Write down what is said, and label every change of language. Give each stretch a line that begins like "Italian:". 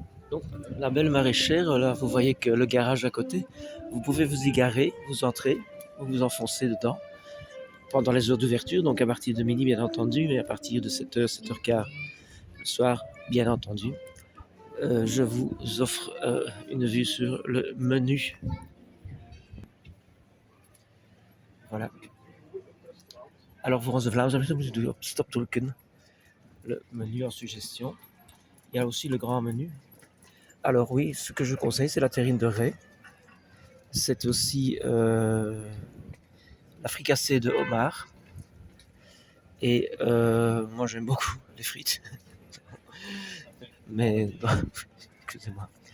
French: Donc, la belle maraîchère, là vous voyez que le garage à côté, vous pouvez vous y garer, vous entrez, vous vous enfoncez dedans pendant les heures d'ouverture, donc à partir de midi bien entendu, et à partir de 7h, 7h15 le soir bien entendu. Je vous offre une vue sur le menu. Voilà.
Dutch: Alors voor onze Vlaamse mensen moeten we op stop drukken.
French: Le menu en suggestion. Il y a aussi le grand menu. Alors oui, ce que je conseille, c'est la terrine de raie. C'est aussi la fricassée de homard. Et moi j'aime beaucoup les frites. Mais non, excusez-moi.